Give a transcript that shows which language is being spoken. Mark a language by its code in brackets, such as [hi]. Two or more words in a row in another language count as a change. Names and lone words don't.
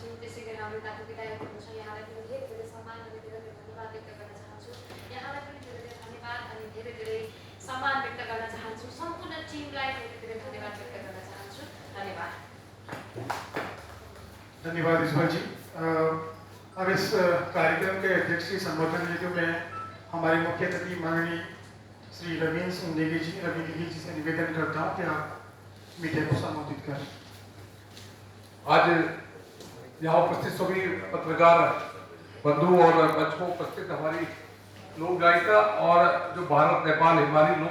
[ne] त्यसै गरी हाम्रो दाजु विधायक हुनुहुन्छ, यहाँलाई पनि धेरै धेरै सम्मान अनि धेरै धेरै धन्यवाद व्यक्त गर्न चाहन्छु। यहाँलाई पनि धेरै धेरै धन्यवाद अनि धेरै धेरै सम्मान व्यक्त गर्न चाहन्छु। सम्पूर्ण टिमलाई धेरै धेरै धन्यवाद व्यक्त गर्न चाहन्छु। धन्यवाद। धन्यवाद इस्बल जी। [hi] अब इस कार्यक्रम के अध्यक्ष की संबोधन लेकर मैं हमारे मुख्य अतिथि माननीय श्री रविंद्र सिंह नेगी जी से निवेदन करता हूँ कि आप मीडिया को संबोधित करें। आज यहाँ उपस्थित सभी पत्रकार बंधु और मंच को उपस्थित हमारी लोक गायिका और जो भारत नेपाल हिमालय लोक